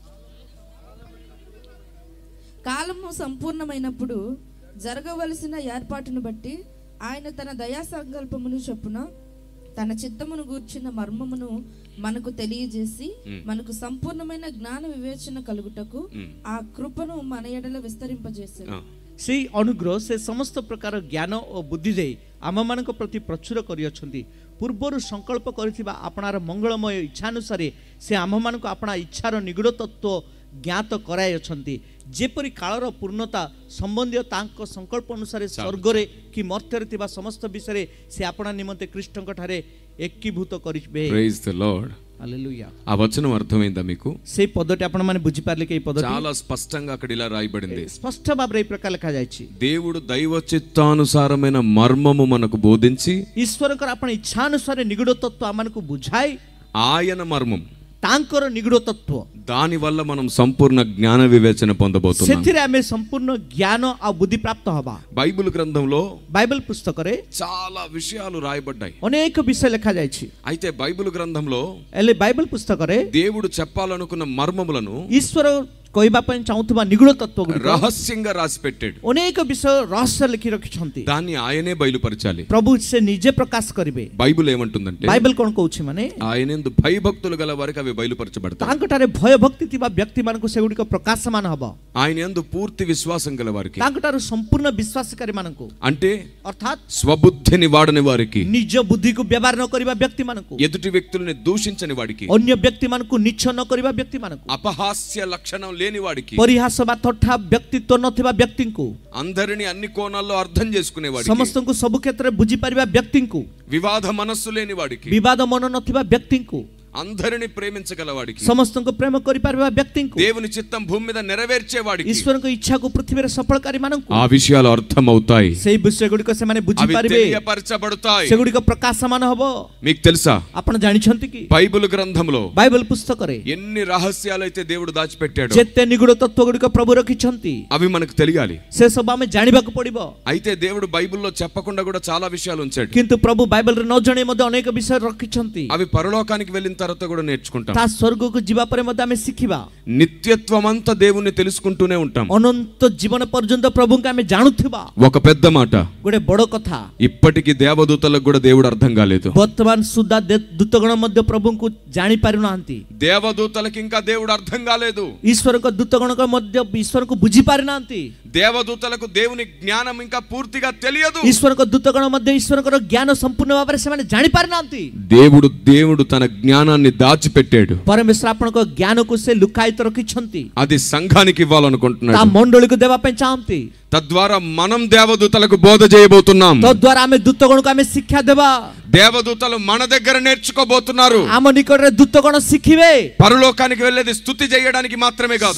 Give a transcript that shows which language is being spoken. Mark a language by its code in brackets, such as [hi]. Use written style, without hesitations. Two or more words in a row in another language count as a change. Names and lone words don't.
[te] కాలము సంపూర్ణమైనప్పుడు జరగవలసిన ఏర్పాటును బట్టి ఆయన తన దయా సంకల్పమును చొప్పున తన చిత్తమును గూర్చిన మర్మమును మనకు తెలియజేసి మనకు సంపూర్ణమైన జ్ఞాన వివేచన కలుగుటకు ఆ కృపను మన ఎడల విస్తరింపజేశారు. [or] ସେଇ ଅନୁଗ୍ରହ ସେ ସମସ୍ତ ପ୍ରକାର ଜ୍ଞାନ ଓ ବୁଦ୍ଧି ଦେଇ ଆମମାନଙ୍କ ପ୍ରତି ପ୍ରଚୁର କରିଅଛନ୍ତି। ପୂର୍ବରୁ ସଂକଳ୍ପ କରିଥିବା ଆପଣାର ମଙ୍ଗଳମୟ ଇଚ୍ଛା ଅନୁସାରେ ସେ ଆମମାନଙ୍କୁ ଆପଣା ଇଚ୍ଛାର ନିଗୁଡ଼ ତତ୍ତ୍ୱ ଜ୍ଞାତ କରାଇଅଛନ୍ତି, ଯେପରି କାଳର ପୂର୍ଣ୍ଣତା ସମ୍ବନ୍ଧୀୟ ତାଙ୍କ ସଂକଳ୍ପ ଅନୁସାରେ ସ୍ୱର୍ଗରେ କି ମର୍ତ୍ତ୍ୟରେ ଥିବା ସମସ୍ତ ବିଷୟରେ ସେ ଆପଣା ନିମନ୍ତେ ଖ୍ରୀଷ୍ଟଙ୍କ ଠାରେ ଏକୀଭୂତ କରିବେ। [en] Praise the Lord. [te] హల్లెలూయా. ఆ వచనం అర్థమైందా మీకు? [or] ସେଇ ପଦଟି ଆପଣ ମାନେ ବୁଝି ପାରିଲେ କି? ଏଇ ପଦଟି [te] చాలా స్పష్టంగా అక్కడ ఇలా రాయబడింది. [or] స్పష్ట భాବରେ ఈ ପ୍ରକାର ଲେଖା ଯାଇଛି। [te] దేవుడు దైవ చిత్తానుసారమైన మర్మము మనకు బోధించి [or] ଈଶ୍ୱରଙ୍କର ଆପଣ ଇଚ୍ଛା ଅନୁସାରେ ନିଗୁଡ଼ ତତ୍ତ୍ୱ ଆମମାନଙ୍କୁ ବୁଝାଇ [te] ఆయన మర్మం [or] ତାଙ୍କର ନିଗୁଡ଼ ତତ୍ତ୍ୱ [te] దాని వల్ల మనం సంపూర్ణ జ్ఞాన వివేచన పొందబోతున్నాం. [or] ସେଥିରେ ଆମେ ସମ୍ପୂର୍ଣ୍ଣ ଜ୍ଞାନ ଆଉ ବୁଦ୍ଧି ପ୍ରାପ୍ତ ହବା। [te] బైబిల్ గ్రంథంలో [or] బైబిల్ పుస్తକରେ [te] చాలా విషయాలు రాయబడ్డాయి. [or] ଅନେକ ବିଷୟ ଲେଖା ଯାଇଛି। [te] అయితే బైబిల్ గ్రంథంలో [or] ହେଲେ ବାଇବଲ పుస్తକରେ [te] దేవుడు చెప్పాలనుకున్న మర్మములను [or] ଈଶ୍ୱର କହିବା ପାଇଁ ଚାହୁଁଥିବା ନିଗୁଡ଼ ତତ୍ତ୍ୱ ଗୁଡ଼ିକ [te] రహస్యంగా రాసి పెట్టాడు. [or] ଅନେକ ବିଷୟ ରହସ୍ୟ ଲେଖି ରଖିଛନ୍ତି। [te] దాన్ని ఆయనే బయలుపరచాలి. [or] ପ୍ରଭୁ ସେ ନିଜେ ପ୍ରକାଶ କରିବେ। [te] బైబిల్ ఏమంటుందంటే [or] ବାଇବଲ କ'ଣ କହୁଛି ମାନେ [te] ఆయనందు భయభక్తులు గల వారికి అవి బయలుపరచబడతాయి. [or] ତାଙ୍କଠାରେ ଭୟ ଭକ୍ତି ଥିବା ବ୍ୟକ୍ତିମାନଙ୍କୁ ସେଗୁଡ଼ିକ ପ୍ରକାଶମାନ ହବ। [te] ఆయన యందు పూర్తి విశ్వాసం గల వారికి, [or] ତାଙ୍କଠାରୁ ସମ୍ପୂର୍ଣ୍ଣ ବିଶ୍ୱାସକାରୀ ମାନଙ୍କୁ [te] అంటే [or] ଅର୍ଥାତ୍ [te] స్వబుద్ధిని వాడని వారికి, [or] ନିଜ ବୁଦ୍ଧିକୁ ବ୍ୟବହାର ନ କରିବା ବ୍ୟକ୍ତିମାନଙ୍କୁ, [te] ఎదుటి వ్యక్తుల్ని దూషించని వాడికి, [or] ଅନ୍ୟ ବ୍ୟକ୍ତିମାନଙ୍କୁ ନୀଚ ନ କରିବା ବ୍ୟକ୍ତିମାନଙ୍କୁ, [te] అపహాస్య లక్షణం లేని వాడికి, [or] ପରିହାସ ବା ଥଟ୍ଟା ବ୍ୟକ୍ତିତ୍ୱ ନଥିବା ବ୍ୟକ୍ତିଙ୍କୁ, [te] అందరిని అన్ని కోణాల్లో అర్థం చేసుకునే వాడికి, [or] ସମସ୍ତଙ୍କୁ ସବୁ କ୍ଷେତ୍ରରେ ବୁଝିପାରିବା ବ୍ୟକ୍ତିଙ୍କୁ, [te] వివాద మనస్సు లేని వాడికి, [or] ବିବାଦ ମନ ନଥିବା ବ୍ୟକ୍ତିଙ୍କୁ, [te] అందరిని ప్రేమించగల వాడికి, [or] ସମସ୍ତଙ୍କୁ ప్రేమ କରିପାରିବା ବ୍ୟକ୍ତିଙ୍କୁ, [te] దేవుని చిత్తం భూమి మీద నెరవేర్చే వాడికి, [or] ଈଶ୍ୱରଙ୍କ ଇଚ୍ଛାକୁ ପୃଥିବୀରେ ସଫଳକାରୀ ମାନଙ୍କୁ [te] ఆ విషయాలు అర్థమవుతాయి. [or] ସେଇ ବିଷୟ ଗୁଡ଼ିକ ସେମାନେ [te] అవి [or] ବୁଝିପାରିବେ, [te] తెలియపరచబడతాయి. [or] ସେଗୁଡ଼ିକ ପ୍ରକାଶମାନ ହବ। [te] మీకు తెలుసా [or] ଆପଣ ଜାଣିଛନ୍ତି କି [te] బైబిల్ గ్రంథంలో [or] ବାଇବଲ పుస్తକରେ [te] ఎన్ని రహస్యాలు అయితే దేవుడు దాచిపెట్టాడు, [or] ଯେତେ ନିଗୁଡ଼ ତତ୍ତ୍ୱ ଗୁଡ଼ିକ ପ୍ରଭୁ ରଖିଛନ୍ତି [te] అవి మనకు తెలియాలి. [or] ସେ ସବୁ ଆମେ ଜାଣିବାକୁ ପଡିବ। [te] అయితే దేవుడు బైబిల్లో చెప్పకుండా కూడా చాలా విషయాలు ఉంచాడు. [or] କିନ୍ତୁ ପ୍ରଭୁ ବାଇବଲରେ ନ ଜଣେଇ ମଧ୍ୟ ଅନେକ ବିଷୟ రଖିଛନ୍ତି। [te] అవి పరలోకానికి వెళ్ళిన తర్వాత కూడా నేర్చుకుంటాం. [or] ତା ସ୍ୱର୍ଗକୁ ଯିବା ପରେ ମଧ୍ୟ ଆମେ ଶିଖିବା। [te] నిత్యత్వం అంతా దేవుణ్ణి తెలుసుకుంటూనే ఉంటాం. [or] ଅନନ୍ତ ଜୀବନ ପର୍ଯ୍ୟନ୍ତ ପ୍ରଭୁଙ୍କୁ ଆମେ ଜାଣୁଥିବା। [te] ఒక పెద్ద మాట, [or] ଗୋଟେ ବଡ଼ କଥା, [te] ఇప్పటికి దేవదూతలకు కూడా దేవుడు అర్థం కాలేదు. [or] ବର୍ତ୍ତମାନ ସୁଦ୍ଧା ଦୂତଗଣ ମଧ୍ୟ ପ୍ରଭୁଙ୍କୁ ଜାଣି ପାରୁନାହାନ୍ତି। [te] దేవదూతలకు ఇంకా దేవుడు అర్థం కాలేదు. [or] ଈଶ୍ୱରଙ୍କ ଦୂତଗଣଙ୍କ ମଧ୍ୟ ଈଶ୍ୱରଙ୍କୁ ବୁଝି ପାରିନାହାନ୍ତି। [te] దేవదూతలకు దేవుని జ్ఞానం ఇంకా పూర్తిగా తెలియదు. [or] ଈଶ୍ୱରଙ୍କ ଦୂତଗଣ ମଧ୍ୟ ଈଶ୍ୱରଙ୍କର ଜ୍ଞାନ ସମ୍ପୂର୍ଣ୍ଣ ଭାବରେ ସେମାନେ ଜାଣି ପାରିନାହାନ୍ତି। [te] దేవుడు తన జ్ఞానాన్ని దాచిపెట్టాడు. [or] ପରମେଶ୍ୱର ଆପଣଙ୍କ ଜ୍ଞାନକୁ ସେ ଲୁକାୟିତ ରଖିଛନ୍ତି। [te] అది సంఘానికి [or] ତା [te] ఇవ్వాలనుకుంటున్నాడు. [or] ମଣ୍ଡଳୀକୁ ଦେବା ପାଇଁ ଚାହାନ୍ତି। [te] తద్వారా మనం దేవదూతలకు బోధ చేయబోతున్నాం. [or] ତଦ୍ୱାରା ଆମେ ଦୂତଗଣକୁ ଆମେ ଶିକ୍ଷା ଦେବା। [te] దేవదూతలు మన దగ్గర నేర్చుకోబోతున్నారు. [or] ଆମ ନିକଟରେ ଦୂତଗଣ ଶିଖିବେ। [te] పరలోకానికి వెళ్ళేది స్తుతి చేయడానికి మాత్రమే కాదు.